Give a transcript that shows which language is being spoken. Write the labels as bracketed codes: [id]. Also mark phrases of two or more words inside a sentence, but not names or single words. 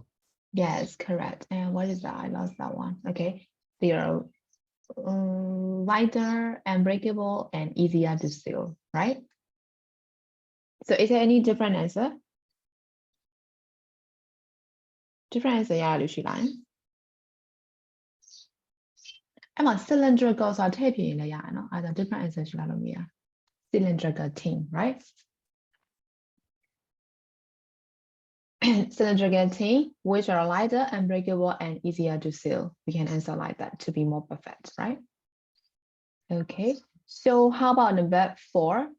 [en] Yes, correct. And what is that? I lost that one. Okay. They are lighter and breakable and easier to seal, right? So is there any different answer? Different answer [my] ရလို့ရှိလားအဲ့မှာ cylindrical ဆိုတာထည့်ပြရင်လည်းရတယ်နော်အဲ့ဒါ [en] different answer [my] ရှိလားလို့မေးတာ [en] cylindrical tin, right? Cylindrical tin, which are lighter and breakable and easier to seal. We can answer like that to be more perfect, right? Okay, so how about number 4?